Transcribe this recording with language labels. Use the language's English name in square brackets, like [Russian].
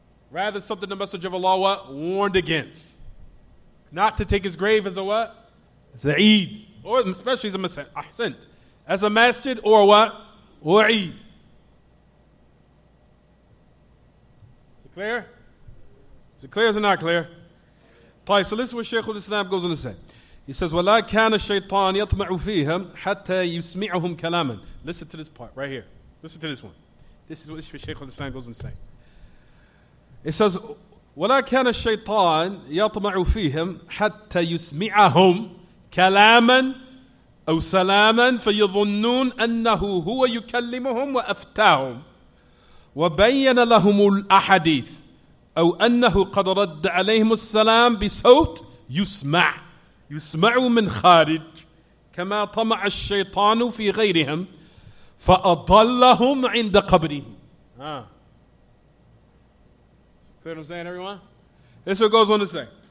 [English] Rather, something the Messenger of Allah what? Warned against. Not to take his grave as a what? As a Eid. Or especially as a masjid. As a masjid or what? Or Eid. Is it clear? Is it clear or is it not clear? So listen what Shaykh al-Islam goes on to say. He says, [Arabic] وَلَا كَانَ الشَّيْطَانِ يَطْمَعُ فِيهِمْ حَتَّى يُسْمِعُهُمْ كَلَامًا. [English] Listen to this part right here. Listen to this one. This is what Shaykh al-Islam goes on to say. It says, [Arabic] وَلَا كَانَ الشَّيْطَانِ يَطْمَعُ فِيهِمْ حَتَّى يُسْمِعَهُمْ كَلَامًا أو سلاما فيظنون أنه هو يكلمهم وأفتاهم وبين لهم الأحاديث أو أنه قد رد عليهم السلام بصوت يسمع من خارج كما طمع الشيطان في غيرهم فأضلهم عند قبره. [English] Clear what I'm saying, everyone? This is what it goes on to say.